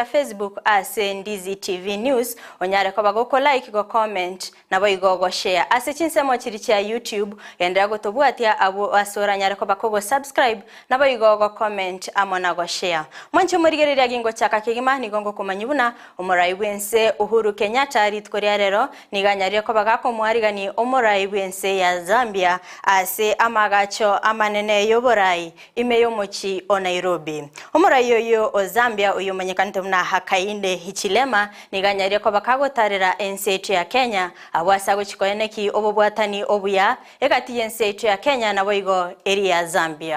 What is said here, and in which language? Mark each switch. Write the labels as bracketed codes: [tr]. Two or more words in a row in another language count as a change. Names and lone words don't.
[guz] Facebook ase Ndizi TV News onyare ko bagoko like go comment na boigo share ase chinsemo chirichia YouTube yenda gotobwatia abo asora nyare ko bakogo subscribe na boigo go comment amona go share. Mwancho morigereria gingo chaka kigima ni gongo kumanyibuna omorai bwense Uhuru Kenyatta ritkoria rero niganyare ko bagako mwarigani omorai bwense ya Zambia ase amagacho amanene yoborai imeyo mochi o Nairobi. Omorai yoyo o Zambia uyo manyekante mna hakainde hichilema niganyare ko bakagotarira ensetu ya Kenya abwasa guchikoyeneki obobwatani obuya ekati ensetu ya Kenya na boigo eri ya Zambia.